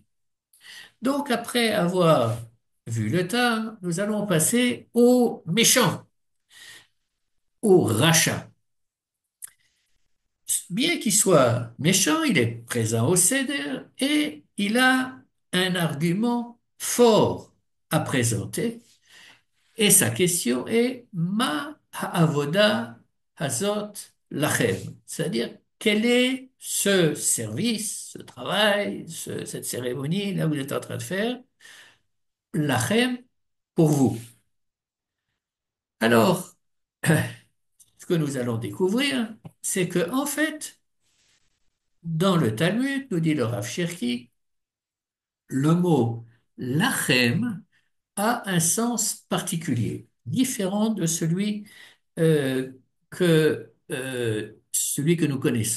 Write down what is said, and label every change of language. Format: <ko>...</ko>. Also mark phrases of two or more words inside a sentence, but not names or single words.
<fr>Donc, après avoir vu le tas, nous allons passer au méchant, au rachat. Bien qu'il soit méchant, il est présent au Seder et il a un argument fort à présenter. Et sa question est</fr> <he>מה העבודה הזאת לכם?</he> <fr>C'est-à-dire, quel est ce service, ce travail, cette cérémonie, là où vous êtes en train de faire, lachem, pour vous? Alors, ce que nous allons découvrir, c'est que, en fait, dans le Talmud, nous dit le Rav Cherki, le mot lachem a un sens particulier, différent de celui que nous connaissons.</fr>